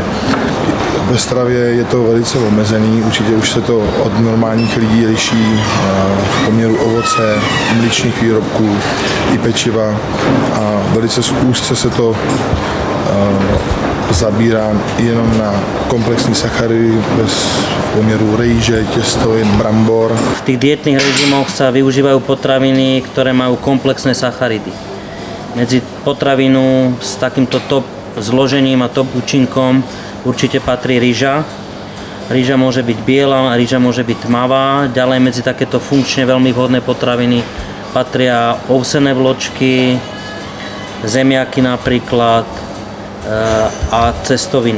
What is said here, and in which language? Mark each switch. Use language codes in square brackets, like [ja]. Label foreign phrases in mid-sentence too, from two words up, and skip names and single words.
[cs] Ve stravě je to velice omezený, určitě už se to od normálních lidí liší v poměru ovoce, mléčných výrobků i pečiva, a velice úzce se to zabírá jenom na komplexní sacharidy bez poměru rejže, těstovin, brambor. [sk] V tých dietných režimoch sa využívajú potraviny, ktoré majú komplexné sacharidy. Medzi potravinu s takýmto top zložením a top účinkom určite patrí rýža. Rýža môže byť biela, rýža môže byť tmavá. Ďalej medzi takéto funkčne veľmi vhodné potraviny patria ovsené vločky, zemiaky napríklad a cestoviny.